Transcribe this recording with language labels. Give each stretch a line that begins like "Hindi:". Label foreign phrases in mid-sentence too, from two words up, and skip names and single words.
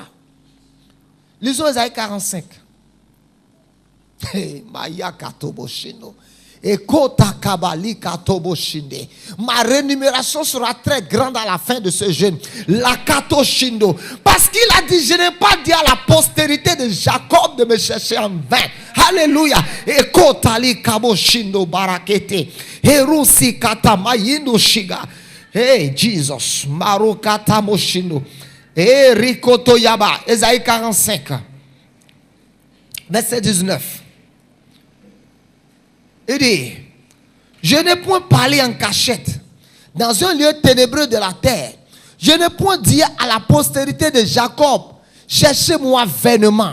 French: Lisons Ésaïe 45. Maya katoboshino. Ma rémunération sera très grande à la fin de ce jeûne. La katoshindo. Parce qu'il a dit, je n'ai pas dit à la postérité de Jacob de me chercher en vain. Alléluia. Ekotali kaboshindo barakete. Erusi katamayindo shiga. Hey Jesus. Marukata moshindo. Et Rikoto Yaba, Ésaïe 45, verset 19. Il dit, je n'ai point parlé en cachette, dans un lieu ténébreux de la terre. Je n'ai point dit à la postérité de Jacob, cherchez-moi vainement.